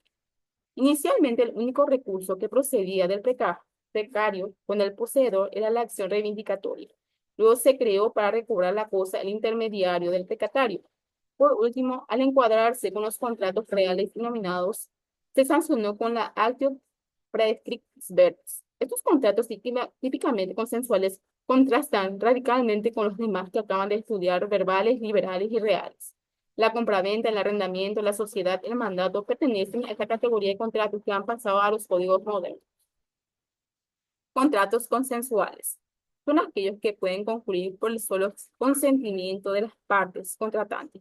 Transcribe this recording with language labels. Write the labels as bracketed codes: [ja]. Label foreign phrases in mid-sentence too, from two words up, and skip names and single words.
[es] Inicialmente, el único recurso que procedía del precario con el poseedor era la acción reivindicatoria. Luego se creó para recobrar la cosa el intermediario del precatario. Por último, al encuadrarse con los contratos reales y nominados, se sancionó con la [la] actio praescriptis verbis. [es] Estos contratos típicamente consensuales contrastan radicalmente con los demás que acaban de estudiar, verbales, liberales y reales. La compraventa, el arrendamiento, la sociedad, el mandato pertenecen a esta categoría de contratos que han pasado a los códigos modernos. Contratos consensuales. Son aquellos que pueden concluir por el solo consentimiento de las partes contratantes.